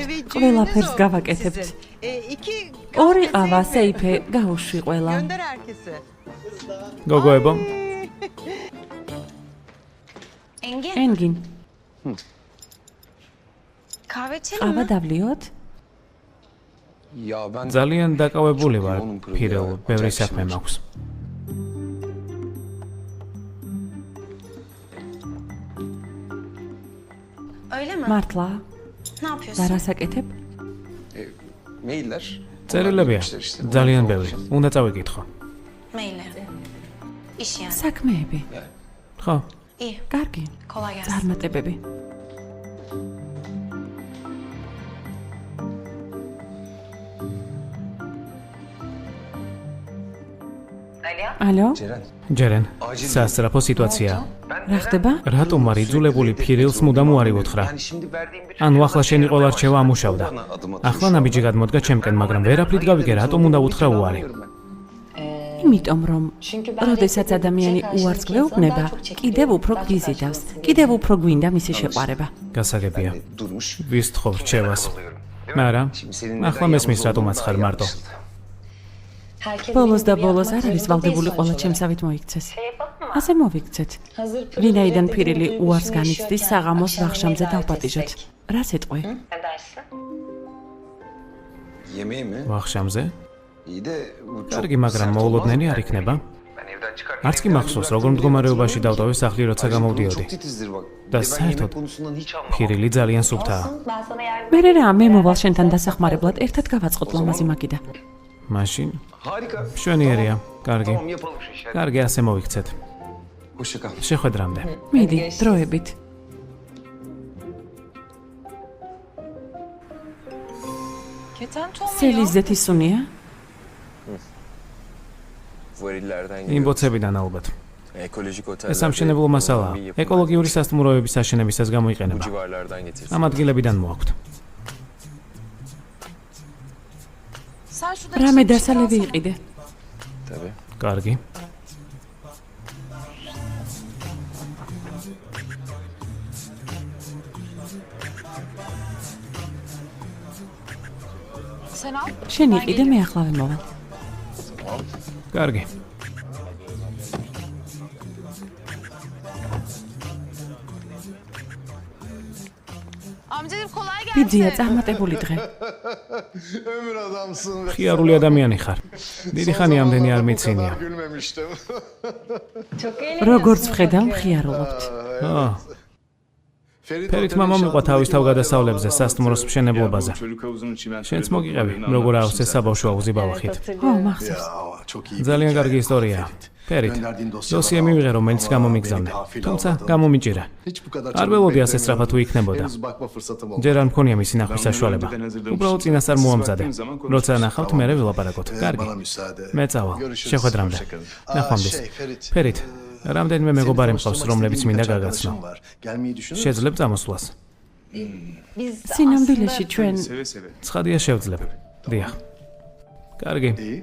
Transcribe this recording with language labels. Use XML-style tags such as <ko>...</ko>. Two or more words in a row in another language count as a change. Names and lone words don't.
<ka>ყველაფერს გავაკეთებთ. ორი ყავა სეიფე გაუშვი ყველა. გოგოებო, ენგინ. ყავა დავლიოთ?</ka> <tr>Ya ben</tr> <ka>ძალიან დაკავებული ვარ, ფირელ, ბევრი საქმე მაქვს. მართლა? და რას აკეთებ?</ka> <tr>mailler.</tr> <ka>წერილებია, ძალიან ბევრი. უნდა წავიკითხო. საქმეები. ხო, კარგი. წარმატებები. ალო?</ka> <tr>Ceren.</tr> <ka>ჯერენ, სასწრაფო სიტუაციაა. რა ხდება? რატომ არ იძულებული ფირილს მუდამ უარი უთხრა?</ka> <tr>Yani şimdi verdiğim bir</tr> <ka>ანუ ახლა შენი ყველა რჩევა ამუშავდა. ახლა ნაბიჯი გადმოდგა ჩემკენ, მაგრამ ვერაფრით გავიგე, რატომ უნდა უთხრა უარი. იმიტომ რომ როდესაც ადამიანი უარს გვეუბნება, კიდევ უფრო გვიზიდავს, კიდევ უფრო გვინდა მისი შეყვარება. გასაგებია.</ka> <tr>durmuş.</tr> <ka>ვისთხოვ რჩევას. მაგრამ ახლა მესმის რატომ აცხარ მარტო. ბოლოს და ბოლოს არ არის ვალდებული ყველა ჩემსავით მოიქცეს. ასე მოვიქცეთ. ვინაიდან ფირილი უარს განიცდის, საღამოს ვახშამზე დავპატიჟოთ. რას ეტყვი?</ka> <tr>Yemeği mi?</tr> <ka>ვახშამზე?</ka> <tr>İyi de bu çok</tr> <ka>კარგი, მაგრამ მოულოდნელი არ იქნება? არც კი მახსოვს, როგორ მდგომარეობაში დავტოვე სახლი, როცა გამოვდიოდი.</ka> <tr>çok titizdir bak.</tr> <ka>და</ka> <tr>Ben yemek</tr> <ka>საერთოდ</ka> <tr>konusundan hiç</tr> <ka>ფირილი ძალიან სუფთაა. მე რა, მე მოვალ შენთან დასახმარებლად, ერთად გავაწყოთ ლამაზი მაგიდა. მაშინ</ka> <tr>Harika.</tr> <ka>მშვენიერია. კარგი.</ka> <tr>Tamam yapalım şu işi.</tr> <ka>კარგი, ასე მოიქცეთ.</ka> <tr>Hoşça kal.</tr> <ka>შეხვედრამდე. მიდი, დროებით. სელის ზეთი სუნია? იმ ბოცებიდან ალბათ.</ka> <tr>Ekolojik oteller.</tr> <ka>ეს სამშენებლო მასალაა. ეკოლოგიური სასტუმროების აშენებისას გამოიყენება.</ka> <tr>civarlardan getirsin.</tr> <ka>ამ ადგილებიდან მოაქვთ. რამე დასალევი იყიდე.</ka> <tr>Tabii.</tr> <ka>კარგი. შენ იყიდე, მე ახლავე მოვალ. კარგი.</ka> <tr>Amcacığım kolay gelsin.</tr> <ka>ბიძია წარმატებული დღე.</ka> <tr>Ömür adamsın.</tr> <ka>ხიარული ადამიანი ხარ. დიდი ხანი ამდენი არ მიცინია.</ka> <tr>Gülmemiştim.</tr> <ka>როგორც ვხედავ, მხიარულობთ. ფერითმა მომიყვა თავის თავგადასავლებზე სასტუმროს მშენებლობაზე. შენც მოგიყევი, როგორ აავსეს საბავშვო აუზი ბალახით. ო, მახსოვს.</ka> <tr>Çok iyi.</tr> <ka>ძალიან კარგი ისტორია. ფერით. დოსიე მივიღე, რომელიც გამომიგზავნე. თუმცა გამომიჭირა.</ka> <tr>Hiç bu kadar</tr> <ka>არ ველოდი ასე სწრაფად თუ იქნებოდა.</ka> <tr>Henüz bakma fırsatım oldu.</tr> <ka>ჯერ არ მქონია მისი ნახვის საშუალება. უბრალოდ წინასწარ მოამზადე. როცა ნახავთ, მერე ვილაპარაკოთ. კარგი.</ka> <tr>Bana müsaade.</tr> <ka>მე წავალ.</ka> <tr>Görüşürüz.</tr> <ka>შეხვედრამდე.</ka> <tr>Hoşça kalın.</tr> <ka>ნახვამდის.</ka> <tr>Ferit.</tr> <ka>ფერით. რამდენიმე მეგობარი მყავს, რომლებიც მინდა გაგაცნო.</ka> <tr>Gelmeyi düşünür</tr> <ka>შეძლებ წამოსვლას. სინამდვილეში ჩვენ ცხადია შევძლებ. დიახ. კარგი.</ka> <tr>İyi.</tr>